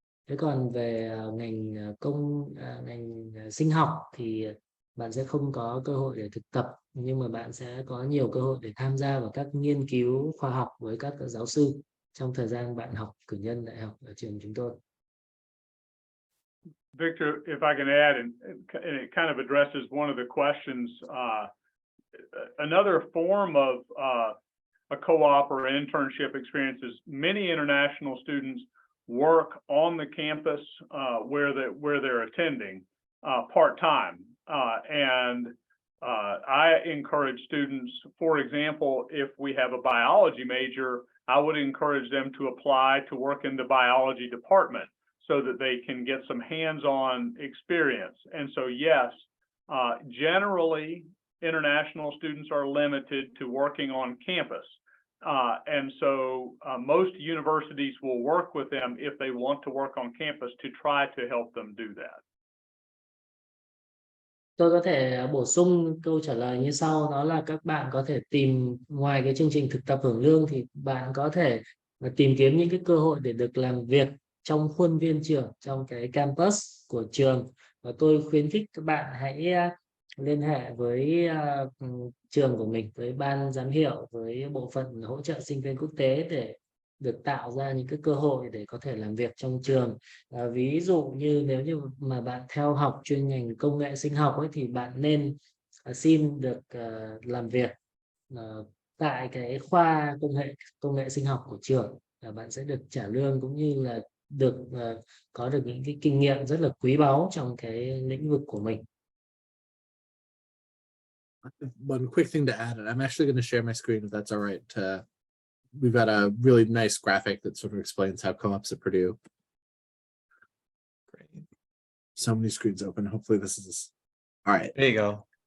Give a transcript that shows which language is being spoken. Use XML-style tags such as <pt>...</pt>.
<vi>Thế còn về ngành ngành sinh học thì bạn sẽ không có cơ hội để thực tập, nhưng mà bạn sẽ có nhiều cơ hội để tham gia vào các nghiên cứu khoa học với các giáo sư trong thời gian bạn học cử nhân đại học ở trường chúng tôi.</vi> <en>Victor, if I can add, and it kind of addresses one of the questions, another form of a co-op or internship experience is many international students work on the campus where they're attending part-time. And I encourage students, for example, if we have a biology major, I would encourage them to apply to work in the biology department so that they can get some hands-on experience. And so, yes, generally, international students are limited to working on campus. And so most universities will work with them if they want to work on campus to try to help them do that.</en> <vi>Tôi có thể bổ sung câu trả lời như sau, đó là các bạn có thể tìm, ngoài cái chương trình thực tập hưởng lương thì bạn có thể tìm kiếm những cái cơ hội để được làm việc trong khuôn viên trường, trong cái campus của trường. Và tôi khuyến khích các bạn hãy liên hệ với trường của mình, với ban giám hiệu, với bộ phận hỗ trợ sinh viên quốc tế để được tạo ra những cái cơ hội để có thể làm việc trong trường. Ví dụ như nếu như mà bạn theo học chuyên ngành công nghệ sinh học ấy, thì bạn nên xin được làm việc tại cái khoa công nghệ sinh học của trường. Bạn sẽ được trả lương cũng như là được có được những cái kinh nghiệm rất là quý báu trong cái lĩnh vực của mình.</vi> <en>One quick thing to add, and I'm actually going to share my screen if that's all right. We've got a really nice graphic that sort of explains how co-ops at Purdue. Great. So many screens open. Hopefully this is all right. There you go.</en>